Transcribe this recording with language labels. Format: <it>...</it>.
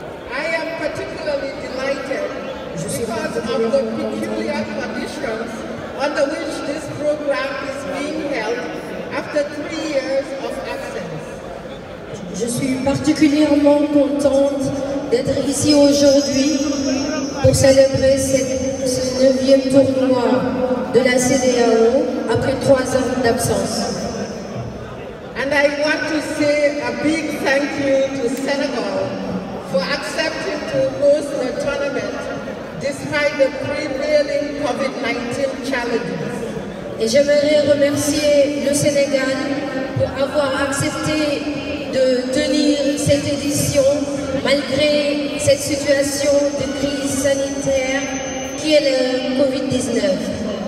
<en>I am particularly delighted because of the peculiar conditions under which this program is being held after 3 years of absence.</en> <fr>Je suis particulièrement contente d'être ici aujourd'hui pour célébrer cette 9e tournoi de la CEDEAO après 3 ans d'absence.</fr> <en>And I want to say a big thank you to Senegal for accepting to host the tournament despite the prevailing COVID-19 challenges.</en> <fr>Et j'aimerais remercier le Sénégal pour avoir accepté de tenir cette édition malgré cette situation de crise sanitaire qui est le COVID-19.</fr>